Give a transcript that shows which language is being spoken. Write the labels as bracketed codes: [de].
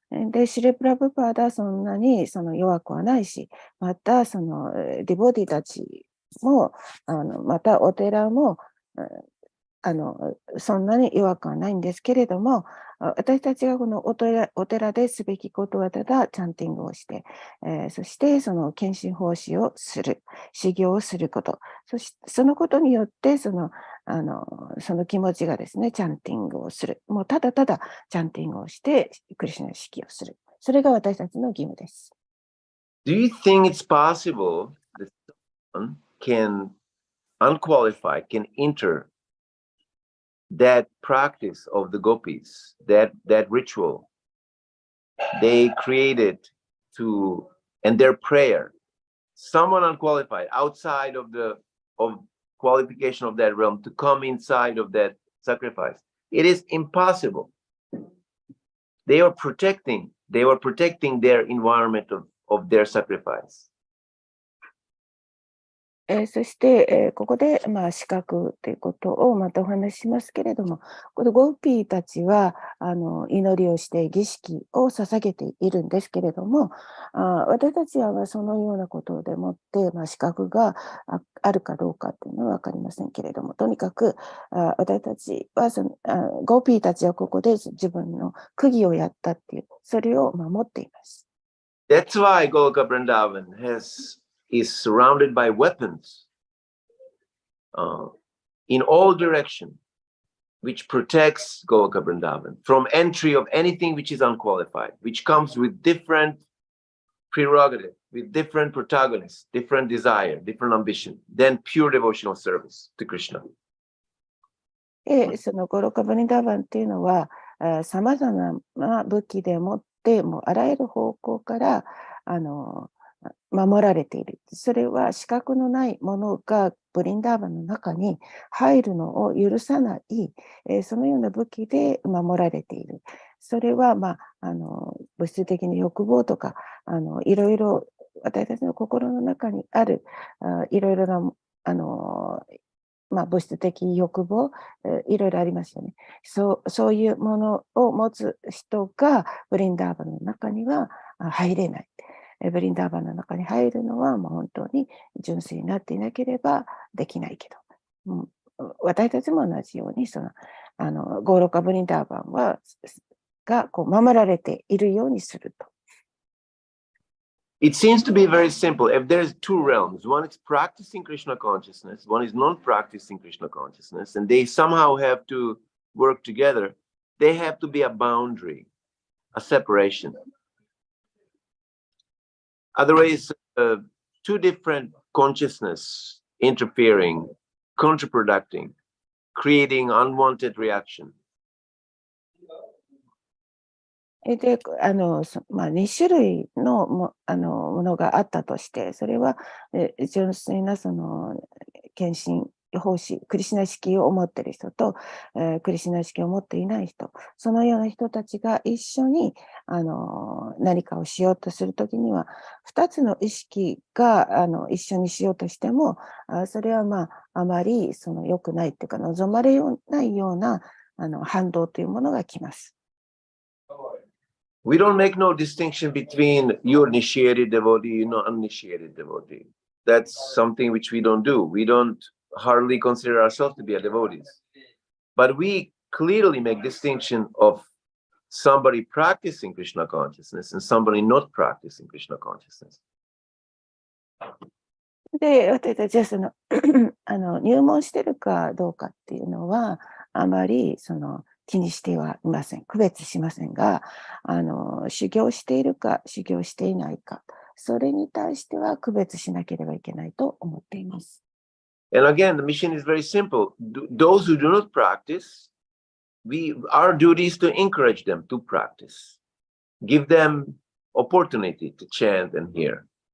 [ja] で、シルプラブパーダはそんなに弱くはないし、またディボディたちも、またお寺も、そんなに弱くはないんですけれども、私たちがこのお寺ですべきことはただチャンティングをして、そして献身奉仕をする、修行をすること、そのことによってその気持ちがですね、チャンティングをする。もうただただチャンティングをして、クリシュナの式をする。それが私たちの義務です。 [en] Do you think it's possible that someone unqualified can enter that practice of the gopis, that ritual they created and their prayer, someone unqualified outside of qualification of that realm to come inside of that sacrifice? It is impossible. They were protecting their environment of their sacrifice. [ja] そして、ここで、資格ということをまたお話ししますけれども、このゴーピーたちは祈りをして儀式を捧げているんですけれども、私たちはそのようなことでもって、資格があるかどうかっていうのは分かりませんけれども、とにかく私たちはゴーピーたちはここで自分の区議をやったっていう、それを守っています。 [en] That's why Goloka Vrindavan is surrounded by weapons in all directions, which protects Goloka Vrindavan from entry of anything which is unqualified, which comes with different prerogative, with different protagonists, different desire, different ambition, than pure devotional service to Krishna. [ja] そのゴロカ・ブリンダーバンっていうのは、さまざまな武器でもって、もうあらゆる方向から守られている。それは資格のないものがブリンダーバンの中に入るのを許さない、そのような武器で守られている。それは、物質的な欲望とか、いろいろ私たちの心の中にあるいろいろな物質的欲望、いろいろありますよね。そういうものを持つ人がブリンダーバンの中には入れない。ブリンダーバンの中に入るのはもう本当に純粋になっていなければできないけど、私たちも同じようにゴーロカ・ブリンダーバンがこう守られているようにすると。 [en] It seems to be very simple. If there's two realms, one is practicing Krishna consciousness, one is non-practicing Krishna consciousness, and they somehow have to work together. They have to be a boundary, a separation. Otherwise, two different consciousness interfering, counterproducing, creating unwanted reaction. [ja] で、2種類のものがあったとして、それは、純粋な献身奉仕、クリシュナ意識を持っている人と、クリシュナ意識を持っていない人、そのような人たちが一緒に何かをしようとするときには、2つの意識が一緒にしようとしても、それはあまり良くないっていうか、望まれないような反動というものがきます。 [en] We don't make no distinction between your initiated devotee and uninitiated devotee. That's something which we don't do. We don't hardly consider ourselves to be a devotees. But we clearly make distinction of somebody practicing Krishna consciousness and somebody not practicing Krishna consciousness. [ja] で、私たちは入門してるかどうかっていうのは、あまり気にしてはいません。区別しませんが、修行しているか、修行していないか、それに対しては区別しなければいけないと思っています。 [en] And again, the mission is very simple. Those who do not practice, our duty is to encourage them to practice. Give them opportunity to chant and hear.